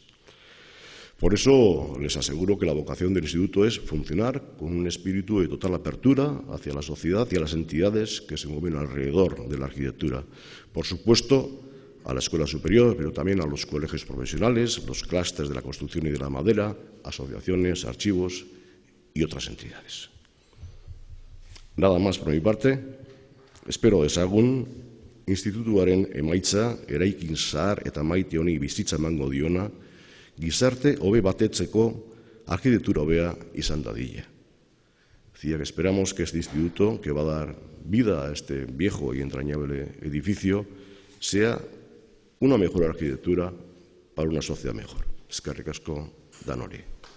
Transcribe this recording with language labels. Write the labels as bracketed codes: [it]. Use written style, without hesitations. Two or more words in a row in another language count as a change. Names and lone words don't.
[es] Por eso les aseguro que la vocación del Instituto es funcionar con un espíritu de total apertura hacia la sociedad y a las entidades que se mueven alrededor de la arquitectura. Por supuesto, a la escuela superior, pero también a los colegios profesionales, los clústeres de la construcción y de la madera, asociaciones, archivos y otras entidades. Nada más por mi parte. [eu] Espero dezagun institutuaren emaitza eraikin zahar eta maite honi bizitza emango diona, gizarte hobe batetzeko arquitectura hobea izan dadila. [es] Decía que esperamos que este instituto, que va a dar vida a este viejo y entrañable edificio, sea una mejor arquitectura para una sociedad mejor. [eu] Eskerrik asko danori.